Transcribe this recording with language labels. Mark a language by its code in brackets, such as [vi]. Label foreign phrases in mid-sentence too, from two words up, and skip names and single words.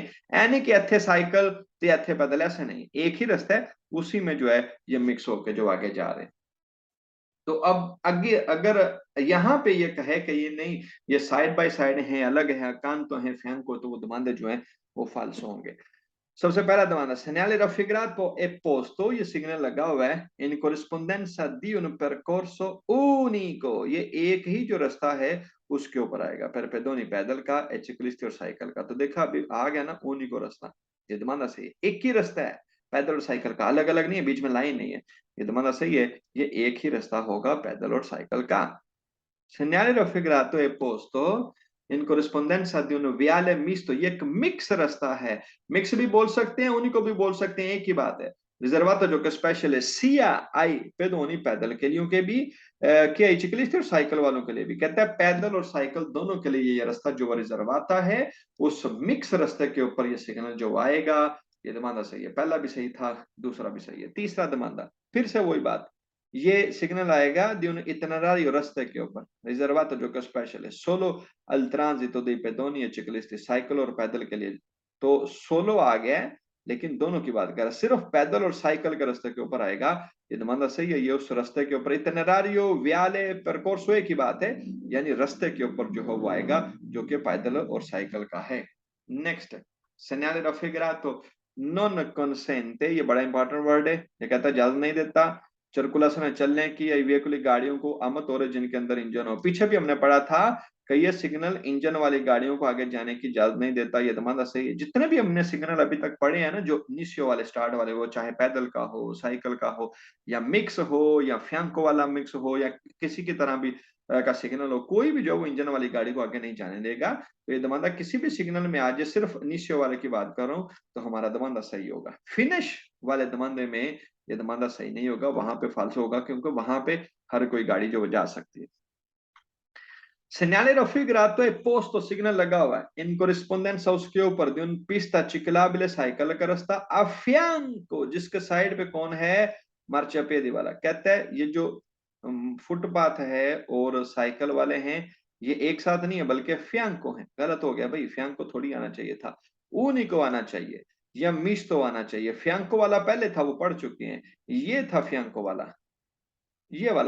[hi] यानी कि इथे साइकिल तो इथे पैदल, ऐसे नहीं, एक ही रास्ता है, उसी में जो है ये मिक्स होके जो आगे जा रहे हैं। तो अब आगे अगर यहाँ पे ये कहे कि ये नहीं, ये साइड बाय साइड है, अलग है, अकांतो है, fianco, तो वो domande जो है वो फाल्सो होंगे। [it] सबसे पहला domanda, segnale raffigurato e posto, [hi] ये सिग्नल लगा हुआ है [it] in corrispondenza di un percorso unico, [hi] ये एक ही जो रास्ता है उसके ऊपर आएगा। [it] per pedoni [hi] पैदल का, [it] e ciclisti [hi] और साइकिल का। तो देखा अभी आ गया ना unico रास्ता, ये domanda सही है, एक ही रास्ता है पैदल और साइकिल का, अलग अलग नहीं है, बीच में लाइन नहीं है। ये domanda सही है, ये एक ही रास्ता होगा पैदल और साइकिल का। [it] Segnale raffigurato e posto in corrispondenza di un viale misto, [hi] ये एक मिक्स रास्ता है। मिक्स भी बोल सकते हैं, उन्हीं को भी बोल सकते हैं, एक ही बात है। रिजर्वाto जो कि स्पेशल है [it] sia ai pedoni, [hi] पैदल के लिए के भी कि [it] ai ciclisti [hi] और साइकिल वालों के लिए भी। कहता है पैदल और साइकिल दोनों के लिए ये रास्ता जो रिजर्वाता है, उस मिक्स रास्ते के ऊपर ये सिग्नल जो आएगा, ये दमांदा सही है। पहला भी सही था, दूसरा भी सही है। तीसरा दमांदा फिर से वही बात, ये सिग्नल आएगा [it] di un itinerario [hi] रास्ते के ऊपर, रिजर्वाto जो कि स्पेशल है [it] solo al transito dei pedoni e ciclisti, [hi] साइकिल और पैदल के लिए। तो सोलो आ गया है, लेकिन दोनों की बात कर रहा है, सिर्फ पैदल और साइकिल के रास्ते के ऊपर आएगा। ये दमांदा सही है, ये उस रास्ते के ऊपर [it] itinerario viale percorso [hi] एक ही बात है, यानी रास्ते के ऊपर जो है वो आएगा जो कि पैदल और साइकिल का है। नेक्स्ट, [it] segnale raffigurato non consente, [hi] ये बड़ा इंपॉर्टेंट वर्ड है, ये कहता है इजाजत नहीं देता सर्कुलस में चलने की या वेहिकुलर गाड़ियों को आमत और जिनके अंदर इंजन हो। पीछे भी हमने पढ़ा था कि ये सिग्नल इंजन वाली गाड़ियों को आगे जाने की इजाजत नहीं देता। ये दमादा सही है। जितने भी हमने सिग्नल अभी तक पढ़े हैं ना, जो इनिशियो वाले स्टार्ट वाले, वो चाहे पैदल का हो, साइकिल का हो, या मिक्स हो, या फ्यांको वाला मिक्स हो, या किसी की तरह भी का सिग्नल हो, कोई भी जो वो इंजन वाली गाड़ी को आगे नहीं जाने देगा। तो ये दमादा किसी भी सिग्नल में आज सिर्फ इनिशियो वाले की बात कर रहा हूँ तो हमारा दमादा सही होगा। फिनिश वाले दमादे में ये दमादा सही नहीं होगा, वहां पे फाल्सो होगा, क्योंकि वहां पे हर कोई गाड़ी जो जा सकती है। [it] Segnale raffigurato e posto, [hi] सिग्नल लगा हुआ है [it] in corrispondenza [hi] उसके ऊपर [it] di un pista ciclabile, [hi] साइकिल का रास्ता, [it] a fianco [hi] जिसके साइड पे कौन है, मार्चापिएदी वाला। कहता है ये जो फुटपाथ है और साइकिल वाले हैं ये एक साथ नहीं है बल्कि fianco है। गलत हो गया भाई, fianco थोड़ी आना चाहिए था, unico आना चाहिए, या मिsto आना चाहिए। fianco वाला पहले था, वो पढ़ चुके हैं, ये था fianco वाला, ये वाला।